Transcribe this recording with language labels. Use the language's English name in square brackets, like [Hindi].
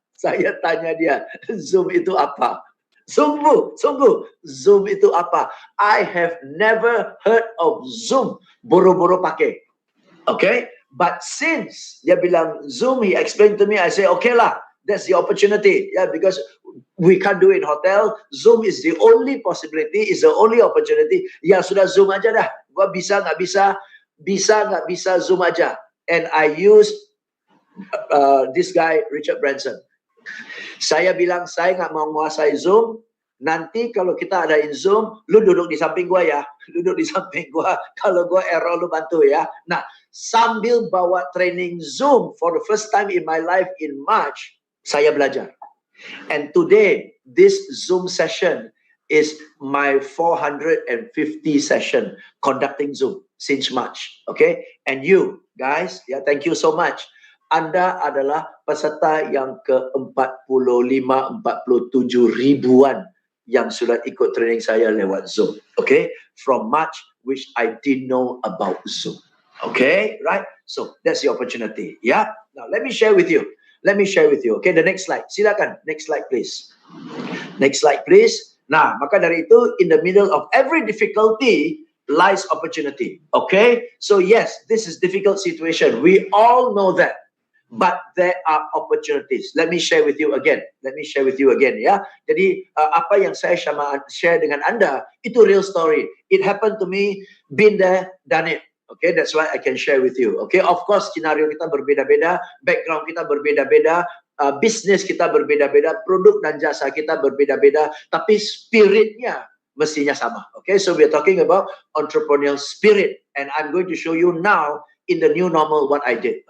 [Indonesian] Saya tanya dia, Zoom itu apa? Sungguh, Zoom itu apa? [English] I have never heard of Zoom. [Indonesian] Boro-boro pakai. [English] Okay? But since [Indonesian] dia bilang [English] Zoom, he explained to me, I say, okay lah, that's the opportunity. Because we can't do it in hotel. Zoom is the only possibility, is the only opportunity. [Indonesian] Ya sudah Zoom aja dah. Gua bisa, nggak bisa. bisa nggak bisa Zoom aja. [English] And I use this guy, Richard Branson. [Indonesian] Saya bilang, saya nggak mau menguasai Zoom. Nanti kalau kita adain Zoom, lu duduk di samping gua ya. Duduk di samping gua. Kalau gua error, lu bantu ya. Nah, sambil bawa training Zoom [English] for the first time in my life in March, [Indonesian] saya belajar. [English] And today, this Zoom session is my 450 session conducting Zoom since March. Okay? And you guys, thank you so much. [Indonesian] Anda adalah peserta yang ke-45-47 ribuan yang sudah ikut training saya lewat Zoom. [English] Okay? From March, which I didn't know about Zoom. Okay? Right? So, that's the opportunity. Yeah? Now, let me share with you. Okay, the next slide. Silakan. Next slide, please. Next slide, please. Nah, [Indonesian] maka dari itu, [English] in the middle of every difficulty lies opportunity. Okay? So, yes, this is difficult situation. We all know that. But there are opportunities. Let me share with you again. [Indonesian] Ya. Jadi apa yang saya share dengan Anda itu real story. [English] It happened to me, been there, done it. Okay, that's why I can share with you. [Indonesian] Okay, of course skenario kita berbeda-beda, background kita berbeda-beda, bisnis kita berbeda-beda, produk dan jasa kita berbeda-beda, tapi spiritnya mestinya sama. [English] Okay, so we are talking about entrepreneurial spirit, and I'm going to show you now in the new normal what I did.